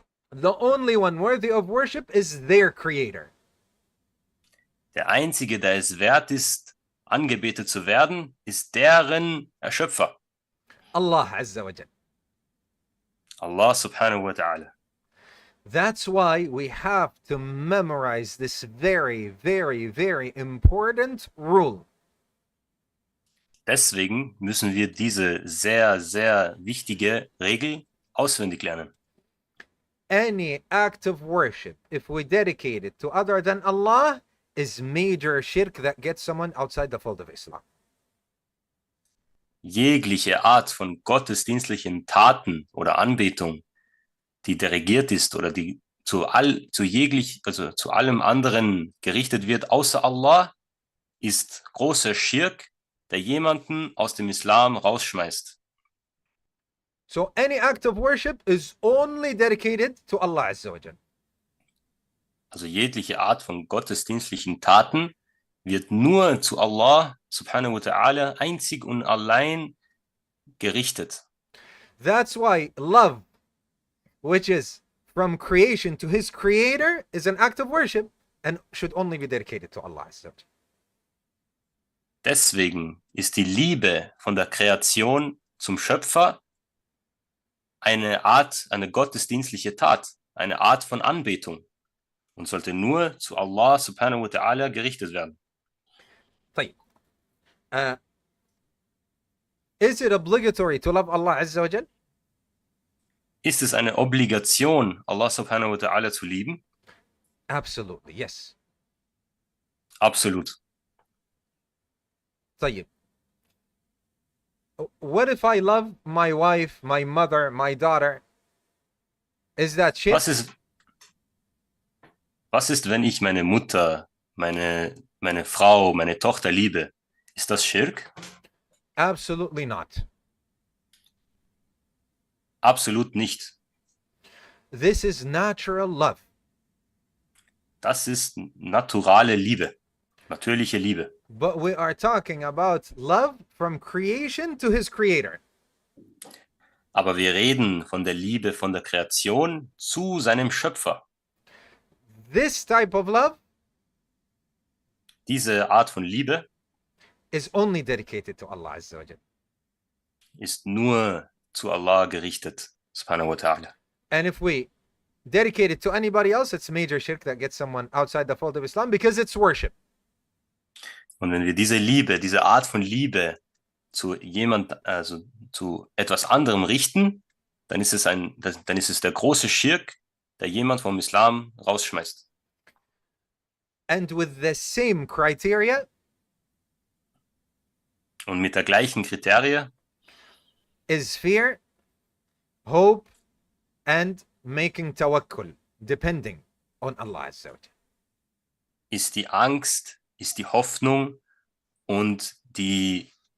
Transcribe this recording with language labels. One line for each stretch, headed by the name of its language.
English: The only one worthy of worship is their creator.
German: Der einzige, der es wert ist, angebetet zu werden, ist deren Erschöpfer.
Arabic: Allah Azza wa Jal. Allah subhanahu wa ta'ala.
English: That's why we have to memorize this very, very, very important rule.
German: Deswegen müssen wir diese sehr, sehr wichtige Regel auswendig lernen.
English: Any act of worship, if we dedicate it to other than Allah, is major shirk that gets someone outside the fold of Islam.
German: Jegliche Art von gottesdienstlichen Taten oder Anbetung, die dirigiert ist oder die zu allem anderen gerichtet wird, außer Allah, ist großer Schirk, der jemanden aus dem Islam rausschmeißt.
English: So any act of worship is only dedicated to Allah Azza wa Jal.
German: Also jegliche Art von gottesdienstlichen Taten wird nur zu Allah subhanahu wa ta'ala einzig und allein gerichtet.
English: That's why love, which is from creation to his creator, is an act of worship and should only be dedicated to Allah Azza wa Jal.
German: Deswegen ist die Liebe von der Kreation zum Schöpfer eine gottesdienstliche Tat, eine Art von Anbetung und sollte nur zu Allah subhanahu wa ta'ala gerichtet werden.
Arabic: طيب.
English: Is it obligatory to love Allah Azza wa Jal?
German: Ist es eine Obligation, Allah subhanahu wa ta'ala zu lieben?
English: Absolutely, yes.
German: Absolut.
Arabic: طيب.
English: What if I love my wife, my mother, my daughter? Is that shirk?
German: Was ist, wenn ich meine Mutter, meine Frau, meine Tochter liebe? Ist das Schirk?
English: Absolutely not.
German: Absolut nicht.
English: This is natural love.
German: Das ist naturale Liebe, natürliche Liebe.
English: But we are talking about love from creation to his creator.
German: Aber wir reden von der Liebe von der Kreation zu seinem Schöpfer.
English: This type of love
German: Diese Art von Liebe
English: is only dedicated to Allah Azza wa Jal.
German: ist nur zu Allah gerichtet, subhanahu wa ta'ala.
English: And if we dedicate it to anybody else, it's major shirk that gets someone outside the fold of Islam because it's worship.
German: Und wenn wir diese Art von Liebe zu zu etwas anderem richten, dann ist es der große Schirk, der jemand vom Islam rausschmeißt.
English: And with the same criteria,
German: Und mit der gleichen Kriterie
English: is fear, hope, and making tawakkul, depending on Allah Azza wa Jal.
German: ist die Angst, ist die Hoffnung und die